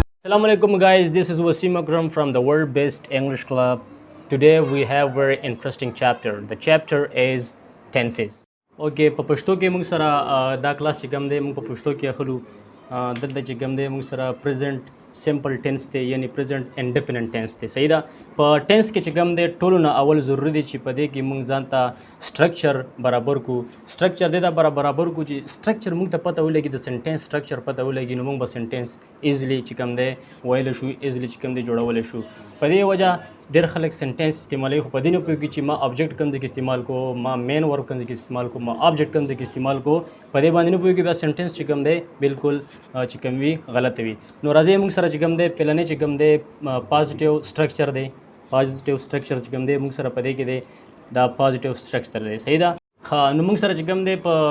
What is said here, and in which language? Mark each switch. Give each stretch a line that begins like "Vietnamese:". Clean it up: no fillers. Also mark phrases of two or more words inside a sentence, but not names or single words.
English: Assalamu alaikum guys, this is Wasim Akram from the World Best English Club. Today we have very interesting chapter. The chapter is tenses.
Pashto: Okay, په پښتو کې موږ سره دا کلاس چې کوم دی موږ په پښتو کې اخلو دلته چې کوم دی موږ سره
English: present simple tense
Pashto: دی یعنی
English: present indefinite tense
Pashto: دی صحیح ده په tense کې چې کوم دی ټولو نه اول ضروري دی چې په دې کې موږ ځان ته structure برابر کو structure دې دا برابر کو چې structure موږ ته پته ولګي د
English: sentence structure
Pashto: پته ولګي نو موږ به
English: sentence easily
Pashto: چې کوم دی ویل شو easily چې کوم دی جوړول شو په دې وجه ډېر خلک سنټنس استعمالوي خو په دې نه پوهېږي چې ما آبجیکټ کوم دی کې استعمال کو ما
English: main verb
Pashto: کوم دی کې استعمال کو ما آبجیکټ کوم دی کې استعمال کو په دې باندې نه پوهېږي بیا سنټنس چې کوم دی بالکل چې کوم وي غلط وي نو راځئ موږ سره چې کوم دی پلنې چې کوم دی
English: positive structure
Pashto: دی
English: positive structure
Pashto: چې کوم دی موږ سره په دې کې دی دا
English: positive structure
Pashto: دی صحیح ده ښه نو موږ سره چې کوم دی په